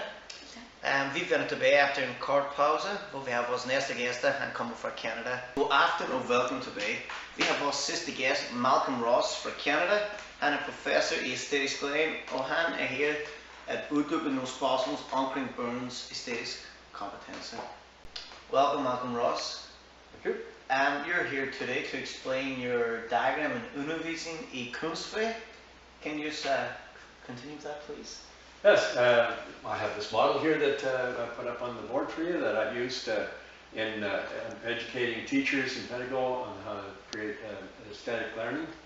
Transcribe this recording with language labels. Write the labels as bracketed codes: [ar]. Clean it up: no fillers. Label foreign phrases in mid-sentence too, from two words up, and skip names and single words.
[da] Vi vender tilbage efter en kort pause, hvor vi har vores næste gæster. Han kommer fra Canada. God aften og velkommen tilbage. Vi har vores sidste gæst, Malcolm Ross fra Canada. Han er professor i æstetisk læring, og han er her at uddybe nogle spørgsmål omkring børns æstetisk kompetence. [en] Welcome, Malcolm Ross. Thank you. You're here today to explain your diagram and [da] undervisning i kunstfag. [en] Can you just continue with that, please? Yes, I have this model here that I put up on the board for you that I've used in educating teachers and pedagogues on how to create aesthetic learning.